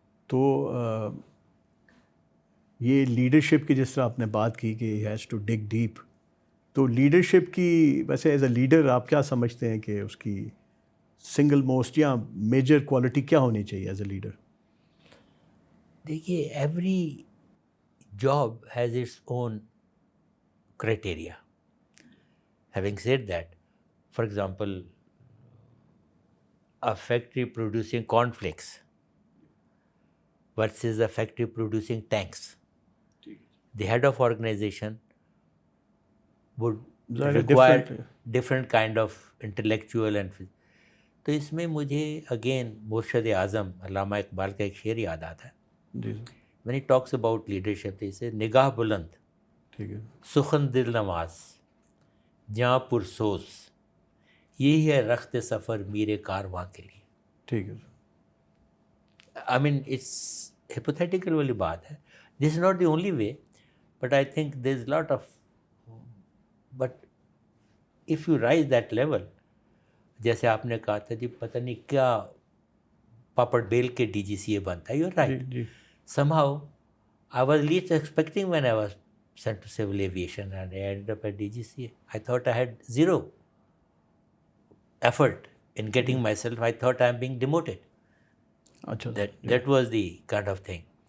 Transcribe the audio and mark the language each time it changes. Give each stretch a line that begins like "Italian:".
Urdu: تو یہ لیڈرشپ کی جس طرح آپ نے بات کی کہ
English: he has to dig deep,
Urdu: تو لیڈرشپ کی ویسے
English: as a leader
Urdu: آپ کیا سمجھتے ہیں کہ اس کی سنگل موسٹ یا میجر کوالٹی کیا ہونی چاہیے ایز اے لیڈر؟
English: دیکھیے every job has its own criteria. Having said that, for example a factory producing cornflakes versus a factory producing tanks. The head of organization would require different kind of intellectual and
Urdu: تو اس میں مجھے again مرشد اعظم علامہ اقبال کا ایک شعر یاد آتا ہے.
English: when he talks about leadership he says
Urdu: نگاہ بلند، سخن دل نواز، جاں پرسوز، یہی ہے رخت سفر میرے کارواں کے لیے. ٹھیک ہے.
English: I mean it's hypothetical
Urdu: والی بات ہے.
English: this is not the only way, but I think there is lot of, but if you raise that level,
Urdu: جیسے آپ نے کہا تھا جی پتہ نہیں کیا پاپڑ بیل کے ڈی جی سی اے بنتا ہے.
English: You are right. Somehow I was least expecting when I was sent to civil aviation and I ended up at DGCA. I thought I had zero effort in getting myself. I thought I'm being demoted. That was the kind of thing.